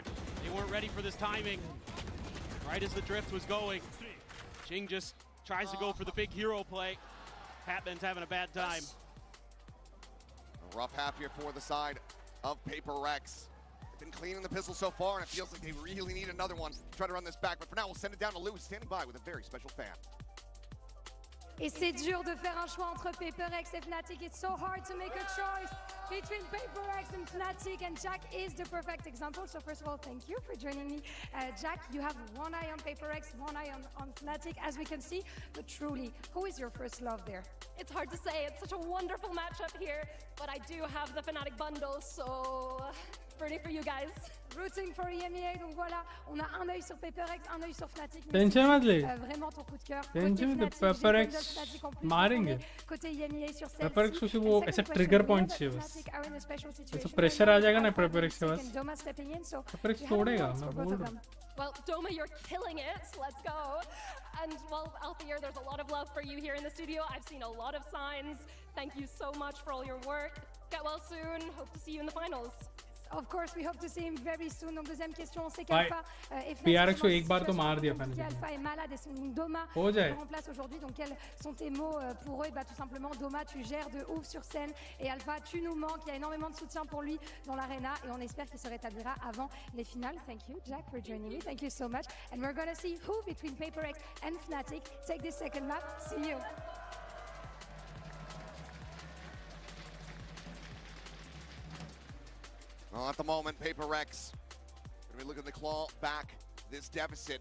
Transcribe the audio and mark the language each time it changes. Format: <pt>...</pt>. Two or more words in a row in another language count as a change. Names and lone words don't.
<en>They weren't ready for this timing. Right as the drift was going, Jing just tries to go for the big hero play. Patman's having a bad time. A rough half here for the side of Paper Rex. They've been cleaning the pistol so far, and it feels like they really need another one to try to run this back. But for now, we'll send it down to Lewis, standing by with a very special fan.</en> <fr>Et c'est dur de faire un choix entre PaperX et Fnatic.</fr> <en>It's so hard to make a choice between PaperX and Fnatic, and Jack is the perfect example. So first of all, thank you for joining me. Jack, you have one eye on PaperX, one eye on Fnatic, as we can see. But truly, who is your first love there? It's hard to say. It's such a wonderful matchup here, but I do have the Fnatic bundle, so rooting for you guys. Rooting for EMEA,</en> <fr>donc voilà, on a un œil sur PaperX, un œil sur Fnatic.</fr> <hi>Tension मत ले.</hi> <fr>Vraiment ton coup de cœur.</fr> <hi>Tension de PaperX मारेंगे.</hi> <fr>Côté EMEA sur celle-ci.</fr> <hi>PaperX उसे वो ऐसा</hi> <en>trigger point</en> <hi>चाहिए बस. ऐसा pressure आ जाएगा ना PaperX के पास. PaperX तोड़ेगा, मैं बोल रहा हूँ.</hi> <en>Well, Doma, you're killing it. Let's go. And well, Althea, there's a lot of love for you here in the studio. I've seen a lot of signs. Thank you so much for all your work. Get well soon. Hope to see you in the finals. Of course, we hope to see him very soon.</en> <fr>Donc deuxième question, on sait qu'Alpha</fr> <hi>PRX को एक बार तो मार दिया Fnatic.</hi> <fr>Alpha est malade et son Doma le remplace aujourd'hui. Donc quels sont tes mots pour eux? Bah tout simplement, Doma, tu gères de ouf sur scène et Alpha, tu nous manques. Il y a énormément de soutien pour lui dans l'arena et on espère qu'il se rétablira avant les finales.</fr> <en>Thank you, Jack, for joining me. Thank you so much. And we're gonna see who between PaperX and Fnatic take this second map. See you. Well, at the moment, Paper Rex going to be looking to claw back this deficit.</en>